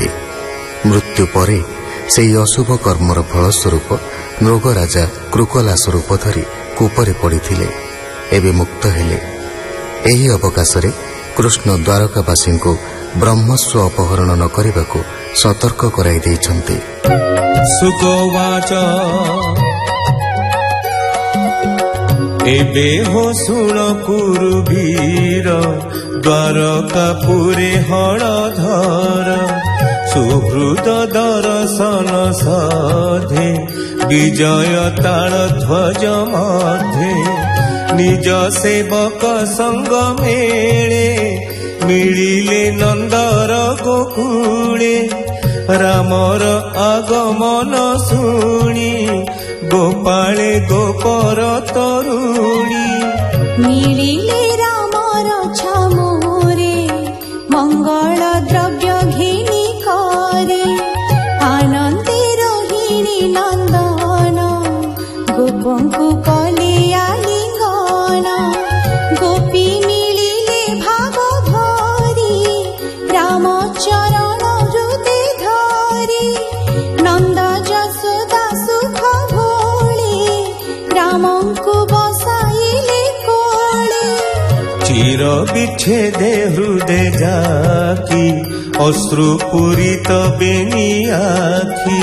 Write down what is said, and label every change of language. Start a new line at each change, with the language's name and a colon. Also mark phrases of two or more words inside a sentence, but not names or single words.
Odia: ମୃତ୍ୟୁ ପରେ ସେହି ଅଶୁଭ କର୍ମର ଫଳସ୍ୱରୂପ ମୃଗରାଜା କ୍ରୁକଲାସ ରୂପ ଧରି କୂପରେ ପଡ଼ିଥିଲେ, ଏବେ ମୁକ୍ତ ହେଲେ। ଏହି ଅବକାଶରେ କୃଷ୍ଣ ଦ୍ୱାରକାବାସୀ କୋ ବ୍ରହ୍ମସ୍ୱ ଅପହରଣ ନ କରନେ ସତର୍କ କରାଇ ଦେଇଛନ୍ତି। ସୁଗୋବାଚ ଏବେ ହୋ ସୁଣ କୁରୁବୀର ଦ୍ୱାରକାପୁରେ ହଳଧର। ସୁହୃଦ ଦର୍ଶନ ସାଧେ ବିଜୟ ତାଳ ଧ୍ୱଜ ମଧ୍ୟେ। ନିଜ ସେବକ ସଙ୍ଗ ମେଲେ ମିଳିଲେ ନନ୍ଦର ଗୋକୁଳେ। ରାମର ଆଗମନ ଶୁଣି ଗୋପାଳେ ଗୋପର ତରୁଣୀ। ମିଳିଲେ ରାମର ଛାମୋରେ ମଙ୍ଗଳ ଦ୍ରବ୍ୟ ଘିନି କରେ। ଆନନ୍ଦେ ରୋହିଣୀ ନନ୍ଦନ ଗୋପଙ୍କୁ କଲିଆ ଲିଙ୍ଗନ। ଗୋପୀ ମିଳିଲେ ଭାବ ଭରି ରାମ ଚରଣ ହୃଦୟ ଧରି। ନନ୍ଦ ଯଶୋଦା ସୁଖ ଭୋଳେ ରାମଙ୍କୁ ବସାଇଲେ କୋଳେ। ଚିର ବିଚ୍ଛେଦେ ହୃଦୟ ଯାକି ଅଶ୍ରୁପୂରିତ ବେନି ଆଖି।